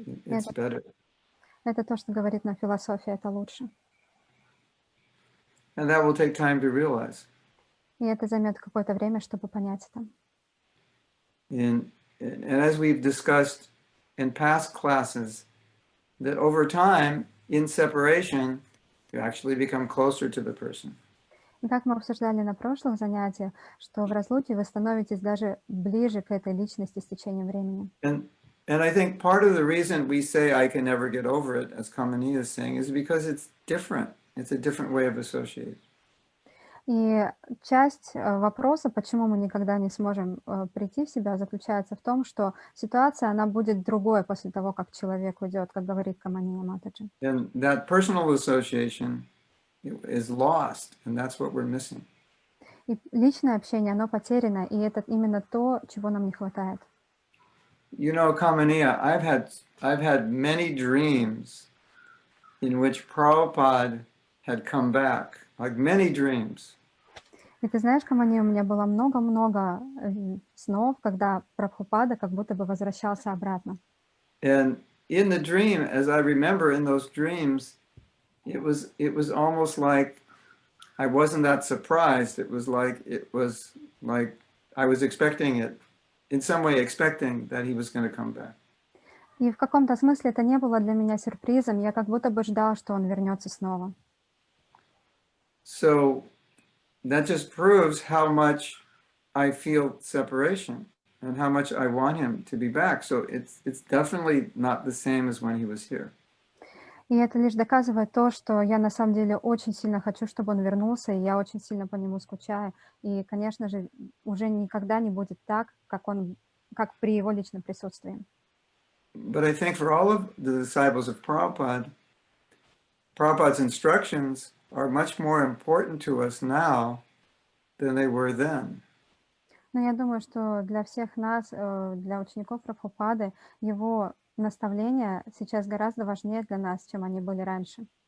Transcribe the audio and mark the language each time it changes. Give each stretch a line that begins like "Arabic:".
English: It's better.
Russian: Это то, что говорит нам философия, это лучше.
English: And that will take time to realize.
Russian: И это займет какое-то время, чтобы понять это.
English: And as we've discussed in past classes, that over time, in separation, you actually become closer to the person.
Russian: И как мы обсуждали на прошлых занятиях, что в разлуке вы становитесь даже ближе к этой личности с течением времени.
English: And I think part of the reason we say I can never get over it, as Kamini is saying, is because it's different. It's a different way of associating.
Russian: И часть вопроса, почему мы никогда не сможем прийти в себя, заключается в том, что ситуация, она будет другой после того, как человек уйдет, как говорит Камания Матаджи.
English: And that personal association is lost, and that's what we're missing.
Russian: И личное общение, оно потеряно, и это именно то, чего нам не хватает.
English: You know, Kamaniya, I've had many dreams in which Prabhupada had come back, like many dreams.
Russian: И ты знаешь, Камани, у меня было много-много снов, когда Прабхупада как будто бы возвращался обратно.
English: And in the dream, as I remember in those dreams, it was almost like I wasn't that surprised. It was like I was expecting it, in some way expecting that he was going to come back.
Russian: И в каком-то смысле это не было для меня сюрпризом, я как будто бы ждал, что он вернется снова.
English: So that just proves how much I feel separation and how much I want him to be back. So it's definitely not the same as when he was here.
Russian: И это лишь доказывает то, что я на самом деле очень сильно хочу, чтобы он вернулся, и я очень сильно по нему скучаю. И, конечно же, уже никогда не будет так, как при его личном присутствии.
English: But I think for all of the disciples of Prabhupada, Prabhupada's instructions are much more important to us now than they were then.
Russian: Но я думаю, что для всех нас, для учеников Прабхупады, его наставления сейчас гораздо важнее для нас, чем они были раньше.